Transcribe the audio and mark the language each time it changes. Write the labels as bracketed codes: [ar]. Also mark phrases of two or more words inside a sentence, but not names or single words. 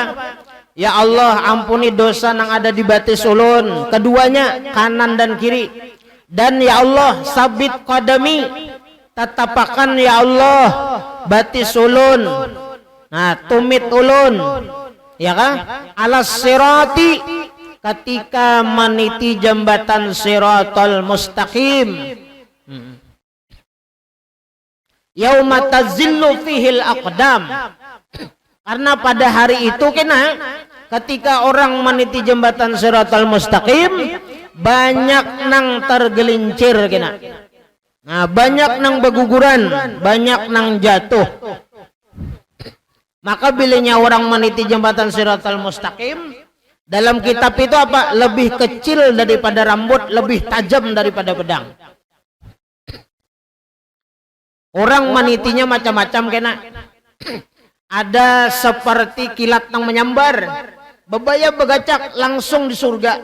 [bjn] Ya Allah, ampuni dosa nang ada di batis ulun, keduanya kanan dan kiri. Dan ya Allah, [ar] ثبت قدمي, [bjn] tatapakan ya Allah batis ulun. Nah tumit ulun, ya kan? [ar] على الصراط, [bjn] ketika meniti jembatan siratal mustaqim. [ar] يوم تزل فيه الأقدام. [bjn] Karena pada hari itu kena, ketika orang meniti jembatan siratal mustaqim, banyak nang tergelincir kena. Nah banyak nang berguguran, banyak nang jatuh. Maka bilanya orang meniti jembatan siratal mustaqim, dalam kitab itu apa? Lebih kecil daripada rambut, lebih tajam daripada pedang. Orang menitinya macam-macam kena. Ada seperti kilat yang menyambar, bebaya begacak langsung di surga.